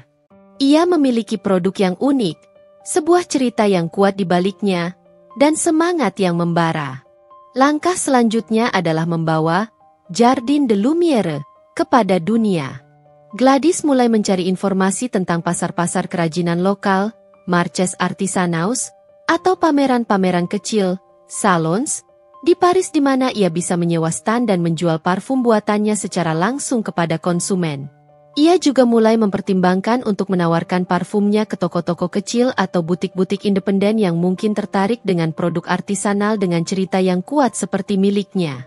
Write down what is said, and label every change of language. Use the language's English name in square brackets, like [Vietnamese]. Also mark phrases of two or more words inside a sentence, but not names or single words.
[Indonesian] Ia memiliki produk yang unik, sebuah cerita yang kuat di baliknya, dan semangat yang membara. Langkah selanjutnya adalah membawa Jardin de Lumière kepada dunia. Gladys mulai mencari informasi tentang pasar-pasar kerajinan lokal, [French] marchés artisanaux, [Indonesian] atau pameran-pameran kecil, salons, di Paris di mana ia bisa menyewa stand dan menjual parfum buatannya secara langsung kepada konsumen. Ia juga mulai mempertimbangkan untuk menawarkan parfumnya ke toko-toko kecil atau butik-butik independen yang mungkin tertarik dengan produk artisanal dengan cerita yang kuat seperti miliknya.